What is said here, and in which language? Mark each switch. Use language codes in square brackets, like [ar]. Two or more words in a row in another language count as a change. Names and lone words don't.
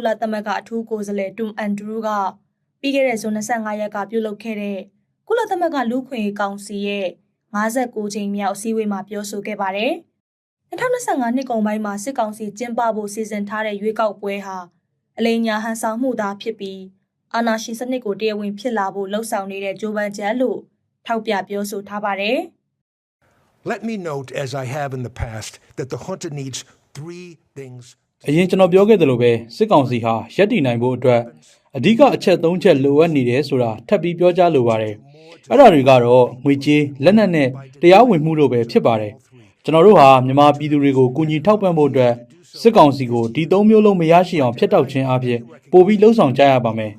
[my] လသမဂ္ဂအထူးကိုယ်စားလှယ်တွမ်အန်ဒရူးကပြီးခဲ့တဲ့ဇွန်25ရက်ကပြုလုပ်ခဲ့တဲ့ကုလသမဂ္ဂလူ့ခွင့်ရေးကောင်စီရဲ့59ကြိမ်မြောက်အစည်းအဝေးမှာပြောဆိုခဲ့ပါတယ်။2025နှစ်ကုန်ပိုင်းမှာစစ်ကောင်စီကျင်းပဖို့စီစဉ်ထားတဲ့ရွေးကောက်ပွဲဟာအလိမ်ညာဟန်ဆောင်မှုသာဖြစ်ပြီးအာဏာရှင်စနစ်ကိုတရားဝင်ဖြစ်လာဖို့လှုံ့ဆော်နေတဲ့ဂျိုးပန်ကျန်လို့ထောက်ပြပြောဆိုထားပါတယ်။ [en] Let me note, as I have in the past, that the junta needs three things. [my] အရင်ကျွန်တော်ပြောခဲ့သလိုပဲစစ်ကောင်စီဟာရပ်တည်နိုင်ဖို့အတွက်အဓိကအချက်၃ချက်လိုအပ်နေတယ်ဆိုတာထပ်ပြီးပြောကြားလိုပါတယ်။အဲ့ဒါတွေကတော့ငွေကြေးလက်နက်နဲ့တရားဝင်မှုတို့ပဲဖြစ်ပါတယ် ။ကျွန်တော်တို့ဟာမြန်မာပြည်သူတွေကိုကူညီထောက်ပံ့ဖို့အတွက်စစ်ကောင်စီကိုဒီ၃မျိုးလုံးမရရှိအောင်ဖျက်တောက်ခြင်းအပြင်ပိုပြီးလှုံ့ဆော်ကြရပါမယ်